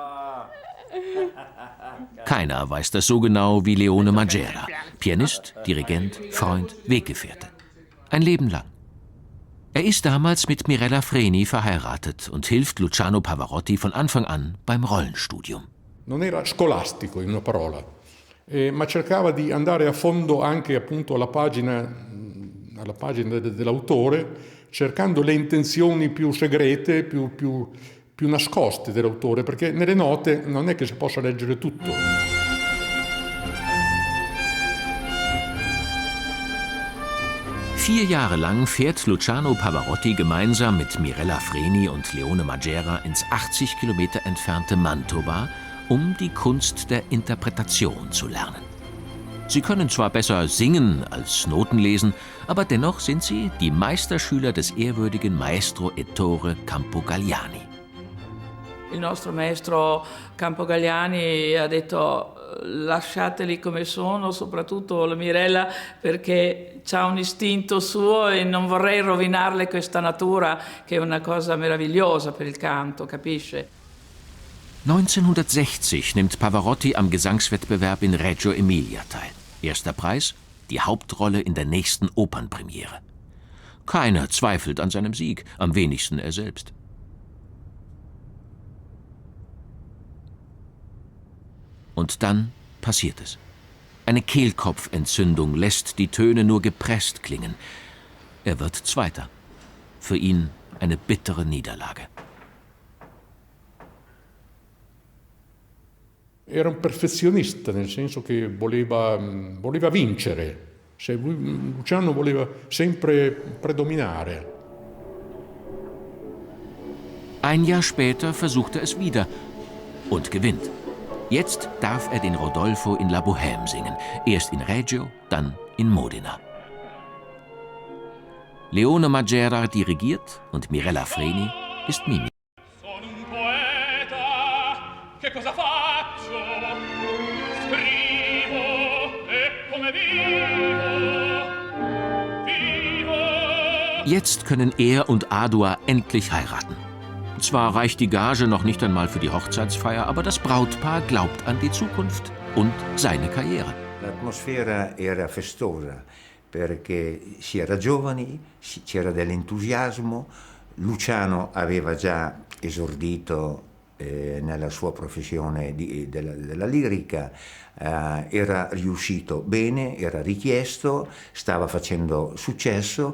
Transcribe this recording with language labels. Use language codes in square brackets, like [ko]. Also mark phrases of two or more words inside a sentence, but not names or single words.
[de] Keiner weiß das so genau wie Leone Magera, Pianist, Dirigent, Freund, Weggefährte. Ein Leben lang. Er ist damals mit Mirella Freni verheiratet und hilft Luciano Pavarotti von Anfang an beim Rollenstudium. [it] Non era scolastico, in una parola, ma cercava di andare a fondo anche appunto alla pagina dell'autore, cercando le intenzioni più segrete, più nascoste dell'autore, perché nelle note non è che si possa leggere tutto. [de] Vier Jahre lang fährt Luciano Pavarotti gemeinsam mit Mirella Freni und Leone Magera ins 80 Kilometer entfernte Mantova, um die Kunst der Interpretation zu lernen. Sie können zwar besser singen als Noten lesen, aber dennoch sind sie die Meisterschüler des ehrwürdigen Maestro Ettore Campogalliani. [it] Il nostro maestro Campogalliani ha detto lasciateli come sono, soprattutto la Mirella, perché ha un istinto suo e non vorrei rovinarle questa natura che è una cosa meravigliosa per il canto, capisce? [de] 1960 nimmt Pavarotti am Gesangswettbewerb in Reggio Emilia teil. Erster Preis, die Hauptrolle in der nächsten Opernpremiere. Keiner zweifelt an seinem Sieg, am wenigsten er selbst. Und dann passiert es. Eine Kehlkopfentzündung lässt die Töne nur gepresst klingen. Er wird Zweiter. Für ihn eine bittere Niederlage. [it] Era un perfezionista, nel senso che voleva vincere. Luciano voleva sempre predominare. [de] Ein Jahr später versucht er es wieder und gewinnt. Jetzt darf er den Rodolfo in La Bohème singen. Erst in Reggio, dann in Modena. Leone Magera dirigiert und Mirella Freni ist Mimi. Jetzt können er und Adua endlich heiraten. Zwar reicht die Gage noch nicht einmal für die Hochzeitsfeier, aber das Brautpaar glaubt an die Zukunft und seine Karriere. [it] L'atmosfera era festosa perché si era giovani, c'era dell'entusiasmo. Luciano aveva già esordito nella sua professione della lirica, era riuscito bene, era richiesto, stava facendo successo